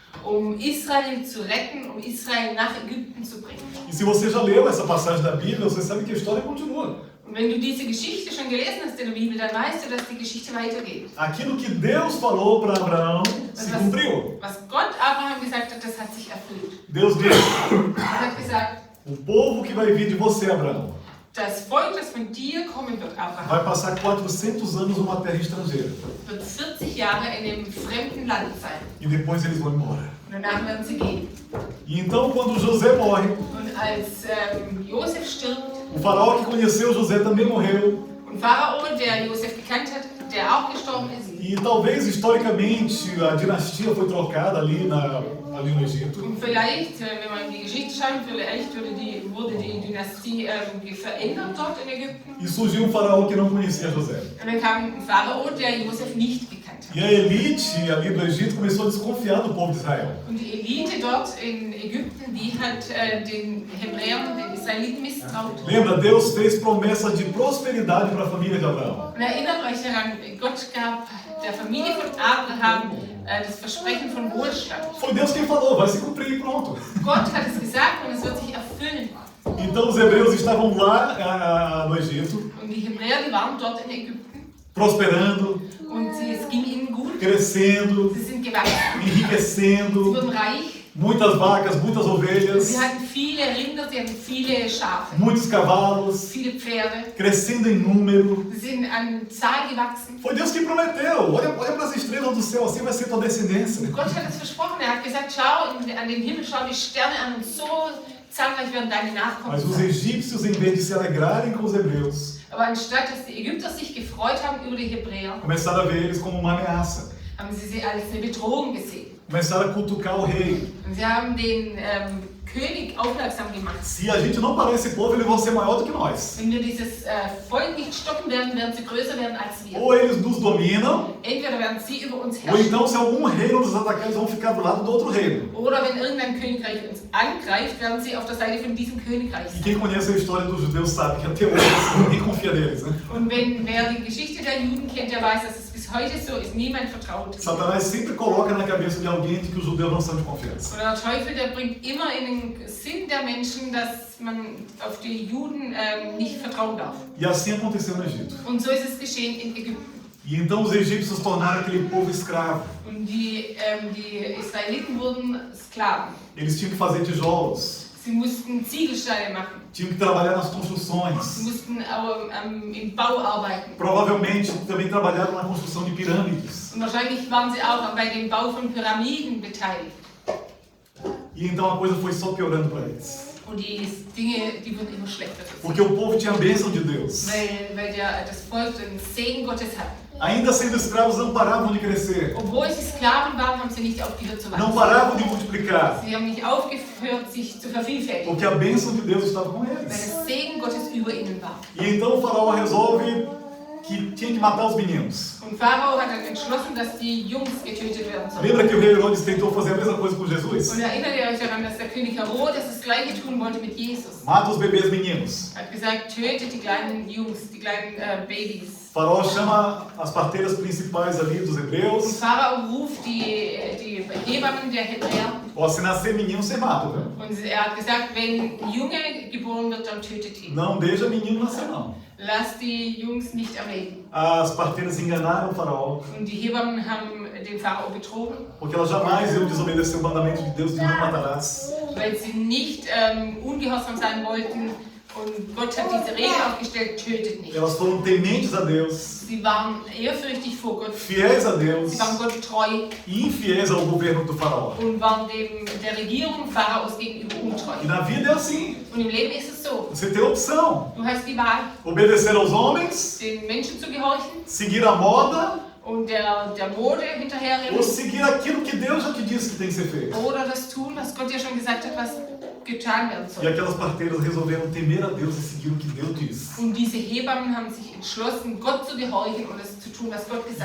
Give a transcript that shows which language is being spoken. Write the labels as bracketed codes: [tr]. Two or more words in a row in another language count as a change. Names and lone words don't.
[de] Israel zu retten, Israel nach Ägypten zu bringen. [pt] E se você já leu essa passagem da Bíblia, você sabe que a história continua. [de] Und wenn du diese Geschichte schon gelesen hast in der Bibel, dann weißt du, dass die Geschichte weitergeht. [pt] Aquilo que Deus falou para Abraão se cumpriu. [de] Was Gott Abraham gesagt hat, das hat sich erfüllt. [pt] Deus disse: [de] Er hat gesagt, [pt] o povo que vai vir de você, Abraão, [de] das Volk, das von dir kommen wird, Abraham, [pt] vai passar 400 anos numa terra estrangeira. [de] wird 40 Jahre in einem fremden Land sein. [pt] E depois eles vão embora. [de] Und danach werden sie gehen. [pt] E então, quando José morre, [de] Und als Josef stirbt, [pt] o faraó que conheceu José também morreu. [de] und Pharao, der Josef gekannt hat, der auch gestorben ist. [pt] E talvez, historicamente, a dinastia foi trocada ali no Egito. [de] Und vielleicht, wenn man in die Geschichte schaut, vielleicht wurde die Dynastie verändert dort in Ägypten. [pt] E surgiu um faraó que não conhecia José. [de] Und dann kam ein Pharao, der Josef nicht gekannt hat. [pt] E a elite ali do Egito começou a desconfiar do povo de Israel. [de] Und die Elite dort in Ägypten, die hat den Hebräern, den Israeliten misstraut. [pt] Lembra, Deus fez promessa de prosperidade para a família de Abraão. [de] Und erinnert euch daran, Gott gab der Familie von Abraham das Versprechen von Wohlstand. [pt] Foi Deus quem falou, vai se cumprir e pronto. [de] Gott hat es gesagt und es wird sich erfüllen. [pt] Então os hebreus estavam lá no Egito, [de] Und die Hebräer, die waren dort in Ägypten. [pt] prosperando, [de] Und es ging ihnen gut. [pt] crescendo, [de] Sie sind gewachsen. Sie [pt] enriquecendo, [de] wurden reich. [pt] muitas vacas, muitas ovelhas, [de] Sie hatten viele Rinder, sie hatten viele Schafe, [pt] muitos cavalos, [de] viele Pferde. [pt] crescendo em número. [de] Sie sind an Zahl gewachsen. [pt] Foi Deus que prometeu. Olha para as estrelas do céu, assim vai ser tua descendência. [de] Gott hat es versprochen. Er hat gesagt, schau an den Himmel, schau die Sterne an und so zahlreich werden deine Nachkommen [pt] Mas os [de] sein. [pt] egípcios, em vez de se alegrarem com os hebreus, [de] Aber anstatt dass die Ägypter sich gefreut haben über die Hebräer, [pt] começaram a ver eles como uma ameaça. [de] haben sie als eine Bedrohung gesehen. [pt] Começaram a cutucar o rei. [de] Und sie haben den König aufmerksam gemacht. [pt] Se a gente não parar esse povo, eles vão ser maior do que nós. [de] Wenn wir dieses Volk nicht stoppen werden, werden sie größer werden als wir. [pt] Ou eles nos dominam, [de] Entweder werden sie über uns [pt] ou [de] herrschen, [pt] então se algum reino nos atacar, eles vão ficar do lado do outro reino. [de] oder wenn irgendein Königreich uns angreift, werden sie auf der Seite von diesem Königreich [pt] E [de] sein. [pt] quem conhece a história dos judeus sabe que até hoje ninguém confia neles, né? [de] Und wer die Geschichte der Juden kennt, der weiß, dass es bis heute so ist. Niemand vertraut. [pt] Satanás sempre coloca na cabeça de alguém de que os judeus não são de confiança. [de] Oder der Teufel, der bringt immer in den Sinn der Menschen, dass man auf die Juden nicht vertrauen darf. [pt] E assim aconteceu no Egito. [de] Und so ist es geschehen in Ägypten. [pt] E então os egípcios tornaram aquele povo escravo. [de] Und die Israeliten wurden Sklaven. [pt] Eles tinham que fazer tijolos, [de] Sie mussten Ziegelsteine machen. [pt] tinham que trabalhar nas [de] Sie [pt] construções. [de] mussten im Bau arbeiten. [pt] Provavelmente também trabalharam na construção de pirâmides. [de] Und wahrscheinlich waren sie auch bei dem Bau von Pyramiden beteiligt. [pt] E então a coisa foi só piorando para eles. [de] Und die Dinge, die wurden immer schlechter. [pt] Porque o povo tinha a bênção de Deus. [de] Weil das Volk den Segen Gottes hat. [pt] Ainda sendo escravos, não paravam de crescer. [de] Obwohl sie Sklaven waren, haben sie nicht aufgehört zu [pt] Não [de] wachsen. [pt] paravam de multiplicar. [de] Sie haben nicht aufgehört, sich zu vervielfältigen. [pt] Porque a bênção de Deus estava com [de] Weil [pt] eles. [de] der Segen Gottes über ihnen war. [pt] E então o faraó resolve que tinha que matar os meninos. [de] Und Pharao hat dann entschlossen, dass die Jungs getötet werden sollen. [pt] Lembra que o rei Herodes tentou fazer a mesma coisa com Jesus? [de] Und erinnert ihr euch daran, dass der König Herodes das Gleiche tun wollte mit Jesus? [pt] Mata os bebês meninos. [de] Er hat gesagt, tötet die kleinen Jungs, die kleinen Babys. [pt] O faraó chama as parteiras principais ali dos [de] Und [pt] hebreus. [de] Pharao ruft die Hebammen der Hebräer. [pt] Ó, se nascer menino, você mata, viu? [de] Und er hat gesagt, wenn Junge geboren wird, dann tötet ihn. [pt] Não deixa menino nascer, não. [de] Lasst die Jungs nicht am Leben. [pt] As parteiras enganaram o faraó, [de] Und die Hebammen haben den Pharao betrogen, [pt] porque elas jamais iam desobedecer o mandamento de Deus de não matarás. [de] weil sie nicht ungehorsam sein wollten. Und Gott hat diese Regel aufgestellt, tötet nicht. [pt] Elas foram tementes a Deus, [de] Sie waren ehrfürchtig vor Gott. [pt] fiéis a Deus [de] Sie waren Gott treu [pt] e infiéis ao governo do faraó. [de] und waren der Regierung Pharaos gegenüber [pt] E [de] untreu. [pt] na vida é assim. [de] Und im Leben ist es so. [pt] Você tem opção. [de] Du hast die Wahl, [pt] Obedecer aos homens, [de] den Menschen zu gehorchen [pt] seguir a moda [de] und der Mode [pt] ou [de] hinterherrennen [pt] seguir aquilo que Deus já te disse que tem que ser feito. [de] oder das tun, was Gott dir schon gesagt hat, was getan werden [pt] E [de] soll. [pt] aquelas parteiras resolveram temer a Deus e seguir o que Deus disse. [de] Und diese Hebammen haben sich entschlossen, Gott zu gehorchen und es zu tun, was Gott gesagt